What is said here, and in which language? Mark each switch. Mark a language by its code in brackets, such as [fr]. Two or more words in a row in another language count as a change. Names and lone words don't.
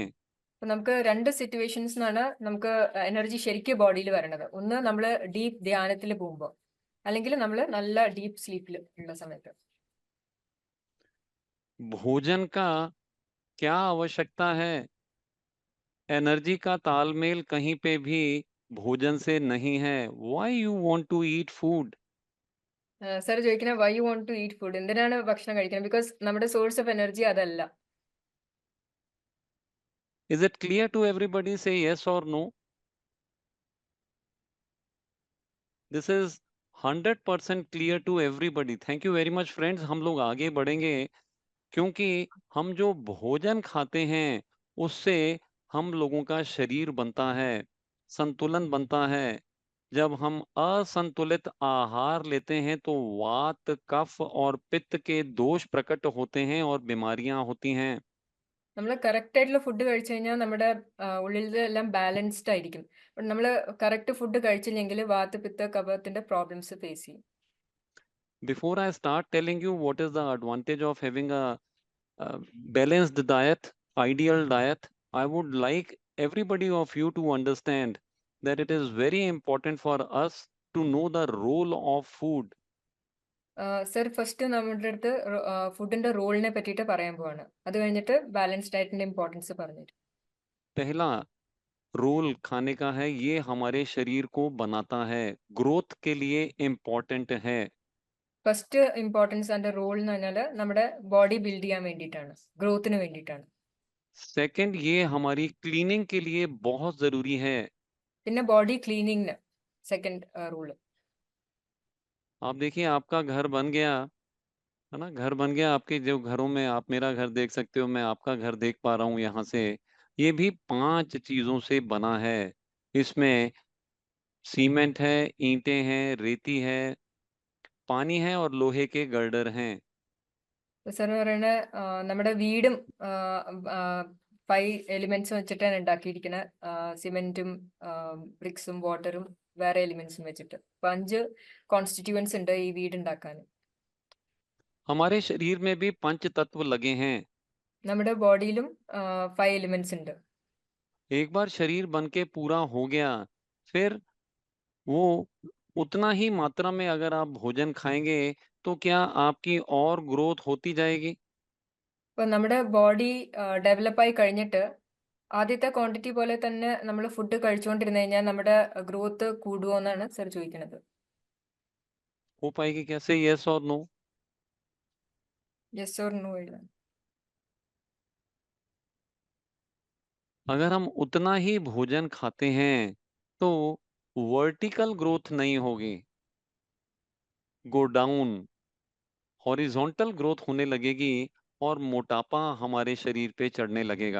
[ml] അപ്പൊ നമുക്ക് രണ്ട് സിറ്റുവേഷൻസിനാണ് നമുക്ക് എനർജി ശരിക്കും ബോഡിയിൽ വരണത്. ഒന്ന് നമ്മൾ ഡീപ്പ് ധ്യാനത്തിൽ പോകുമ്പോൾ, അല്ലെങ്കിൽ നമ്മൾ നല്ല [en] deep sleep [ml] ഉള്ള സമയത്ത്. [hi] भोजन का क्या आवश्यकता है? एनर्जी का तालमेल कहीं पे भी भोजन से नहीं है। [en] Why you want to eat food? [ml] സാർ ചോദിക്കുന്നത് [en] why you want to eat food, [ml] എന്തിനാണ് ഭക്ഷണം കഴിക്കുന്നത്? ബിക്കോസ് നമ്മുടെ [en] source of energy [ml] അതല്ല. [en] Is it clear to everybody? Say yes or no. This is 100% clear to everybody. Thank you very much friends. [hi] हम लोग आगे बढ़ेंगे क्योंकि हम जो भोजन खाते हैं उससे हम लोगों का शरीर बनता है, संतुलन बनता है। जब हम असंतुलित आहार लेते हैं तो वात, कफ और पित्त के दोष प्रकट होते हैं और बीमारियां होती हैं। [ml] നമ്മൾ കറക്റ്റ് ആയിട്ടുള്ള ഫുഡ് കഴിച്ചു കഴിഞ്ഞാൽ നമ്മുടെ ഉള്ളിലെല്ലാം ബാലൻസ്ഡ് ആയിരിക്കും. നമ്മൾ [en] correct food [ml] കഴിച്ചില്ലെങ്കിൽ വാത്ത്, പിത്ത, കഫത്തിന്റെ [en] problems face [ml] ചെയ്യും. [en] Before I start telling you what is the advantage of having a balanced diet, ideal diet, I would like everybody of you to understand that it is very important for us to know the role of food. [ml] സർ ഫസ്റ്റ് നമ്മുടെ അടുത്ത് ഫുഡിന്റെ റോളിനെ പറ്റിയിട്ട് പറയാൻ പോവാണ്. അത് കഴിഞ്ഞിട്ട് [en] balance diet importance [ml] പറഞ്ഞിട്ട്. [hi] पहला रोल खाने का है, ये हमारे शरीर को बनाता है, ग्रोथ के लिए इम्पोर्टेंट है। [en] first importance [ml] അതിന്റെ റോൾ എന്ന് പറഞ്ഞാൽ നമ്മുടെ [en] body build [ml] ചെയ്യാൻ വേണ്ടിയിട്ടാണ്, ഗ്രോത്തിന് വേണ്ടിയിട്ടാണ്. [hi] सेकंड, ये हमारी क्लीनिंग के लिए बहुत जरूरी है। [ml] പിന്നെ [en] body cleaning second rule. [hi] आप देखिए आपका घर बन गया है ना, घर बन गया। आपके जो घरों में, आप मेरा घर देख सकते हो, मैं आपका घर देख पा रहा हूँ यहाँ से। ये भी 5 चीजों से बना है। इसमें सीमेंट है, ईंटें हैं, रेती है, पानी है और लोहे के गर्डर हैं। [ml] സാർ പറയണ നമ്മുടെ വീടും 5 എലിമെന്റ്സ് വെച്ചിട്ടാണ് ഉണ്ടാക്കിയിരിക്കുന്നത്. സിമെന്റും ബ്രിക്സും വാട്ടറും വേറെ എലിമെന്റ്സും വെച്ചിട്ട്. അപ്പൊ 5 കോൺസ്റ്റിറ്റ്യൂവൻസ് ഉണ്ട് ഈ വീട് ഉണ്ടാക്കാൻ. [hi] हमारे शरीर में भी पंच तत्व लगे हैं। [ml] നമ്മുടെ ബോഡിയിലും 5 എലിമെന്റ്സ് ഉണ്ട്. [hi] एक बार शरीर बन के पूरा हो गया, फिर वो उतना ही मात्रा में अगर आप भोजन खाएंगे तो क्या आपकी और ग्रोथ होती जाएगी? [ml] അപ്പൊ നമ്മുടെ [en] body developed [ml] കഴിഞ്ഞിട്ട് ആദ്യത്തെ ക്വാണ്ടിറ്റി പോലെ തന്നെ നമ്മൾ ഫുഡ് കഴിച്ചുകൊണ്ടിരുന്നു കഴിഞ്ഞാൽ നമ്മുടെ ഗ്രോത്ത് കൂടുമോ എന്നാണ് സർ ചോദിക്കുന്നത്. [hi] हो पाएगी कैसे? यस और नो? [en] yes or no [ml] എഴുതാൻ. [hi] अगर हम उतना ही भोजन खाते हैं तो [en] vertical growth [hi] नहीं होगी, [en] go down, horizontal growth [hi] होने लगेगी और मोटापा हमारे शरीर पे चढ़ने लगेगा।